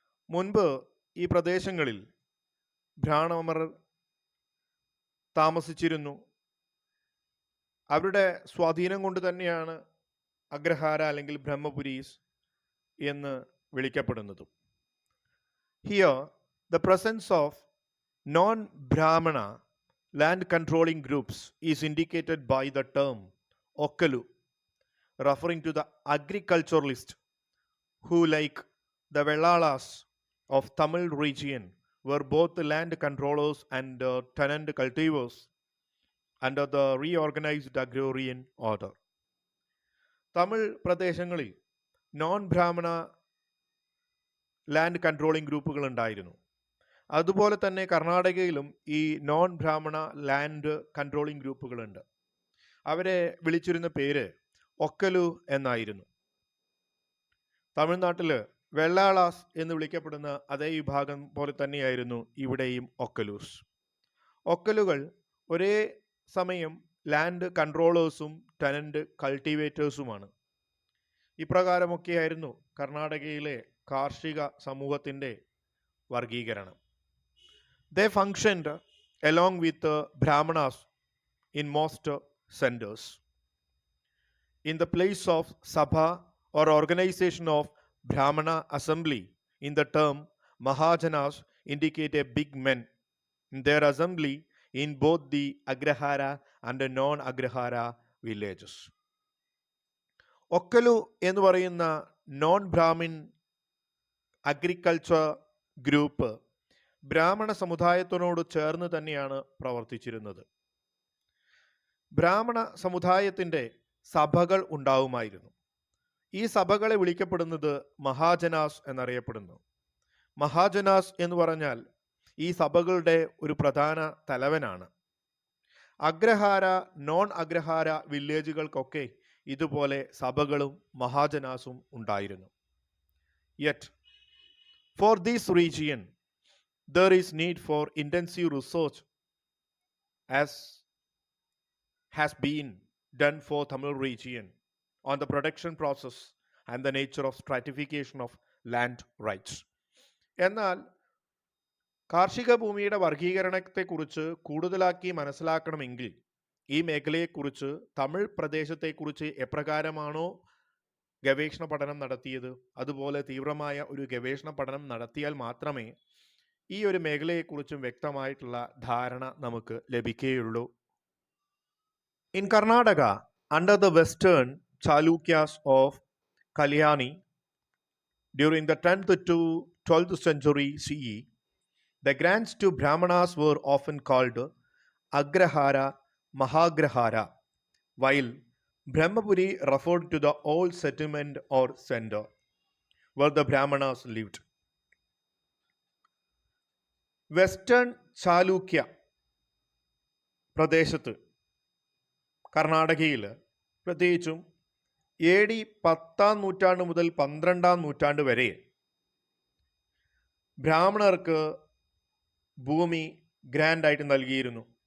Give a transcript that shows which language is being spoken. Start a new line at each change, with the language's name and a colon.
Malayalam: മുൻപ് ഈ പ്രദേശങ്ങളിൽ ബ്രാഹ്മണർ താമസിച്ചിരുന്നു. അവരുടെ സ്വാധീനം കൊണ്ട് തന്നെയാണ് അഗ്രഹാര അല്ലെങ്കിൽ ബ്രഹ്മപുരീസ് എന്ന് വിളിക്കപ്പെടുന്നതും.
English: Here, the presence of non-Brahmana land controlling groups is indicated by the term Okkalu, referring to the agriculturalists who, like the Vellalas of Tamil region, were both land controllers and tenant cultivars under the reorganized agrarian order.
Malayalam: Tamil പ്രദേശങ്ങളിൽ
English: non ബ്രാഹ്മണ land controlling ഗ്രൂപ്പുകൾ
Malayalam: ഉണ്ടായിരുന്നു. അതുപോലെ തന്നെ കർണാടകയിലും ഈ
English: Non ബ്രാഹ്മണ land controlling ഗ്രൂപ്പുകളുണ്ട്.
Malayalam: അവരെ വിളിച്ചിരുന്ന പേര് ഒക്കലു എന്നായിരുന്നു. തമിഴ്നാട്ടിൽ വെള്ളാളാസ് എന്ന് വിളിക്കപ്പെടുന്ന അതേ വിഭാഗം പോലെ തന്നെയായിരുന്നു ഇവിടെയും ഒക്കലൂസ്. ഒക്കലുകൾ ഒരേ സമയം ലാൻഡ് കൺട്രോളേഴ്സും ടെനന്റ് കൾട്ടിവേറ്റേഴ്സുമാണ്. ഇപ്രകാരമൊക്കെയായിരുന്നു കർണാടകയിലെ കാർഷിക സമൂഹത്തിൻ്റെ വർഗീകരണം.
English: They functioned along with Brahmanas in most centers. In the place of Sabha or organization of Brahmana assembly, in the term Mahajanas indicate a big men in their assembly in both the Agrahara and the non-Agrahara villages.
Malayalam: ഒക്കലു എന്ന് പറയുന്ന
English: non Brahmin agriculture group
Malayalam: ബ്രാഹ്മണ സമുദായത്തിനോട് ചേർന്ന് തന്നെയാണ് പ്രവർത്തിച്ചിരുന്നത്. ബ്രാഹ്മണ സമുദായത്തിൻ്റെ സഭകൾ ഉണ്ടാവുമായിരുന്നു. ഈ സഭകളെ വിളിക്കപ്പെടുന്നത് മഹാജനാസ് എന്നറിയപ്പെടുന്നു. മഹാജനാസ് എന്ന് പറഞ്ഞാൽ ഈ സഭകളുടെ ഒരു പ്രധാന തലവനാണ്. അഗ്രഹാര നോൺ അഗ്രഹാര വില്ലേജുകൾക്കൊക്കെ ഇതുപോലെ സഭകളും മഹാജനാസും ഉണ്ടായിരുന്നു.
English: Yet, for this region, there is need for intensive research as has been done for Tamil region on the production process and the nature of stratification of land rights.
Malayalam: എന്നാൽ കാർഷിക ഭൂമിയുടെ വർഗീകരണത്തെക്കുറിച്ച് കൂടുതലാക്കി മനസ്സിലാക്കണമെങ്കിൽ ഈ മേഖലയെക്കുറിച്ച് തമിഴ് പ്രദേശത്തെക്കുറിച്ച് എപ്രകാരമാണോ ഗവേഷണ പഠനം നടത്തിയത്. അതുപോലെ തീവ്രമായ ഒരു ഗവേഷണ പഠനം നടത്തിയാൽ മാത്രമേ ഈ ഒരു മേഖലയെക്കുറിച്ചും വ്യക്തമായിട്ടുള്ള ധാരണ നമുക്ക് ലഭിക്കുകയുള്ളൂ.
English: In Karnataka, under the western Chalukyas of Kalyani, during the 10th to 12th century CE, the grants to Brahmanas were often called Agrahara, Mahagrahara, while Brahmapuri referred to the old settlement or center where the Brahmanas lived.
Malayalam: Western Chalukya പ്രദേശത്ത് കർണാടകയിൽ പ്രത്യേകിച്ചും AD 10-ാം നൂറ്റാണ്ട് മുതൽ 12-ാം നൂറ്റാണ്ട് വരെ ബ്രാഹ്മണർക്ക് ഭൂമി ഗ്രാൻഡായിട്ട് നൽകിയിരുന്നു.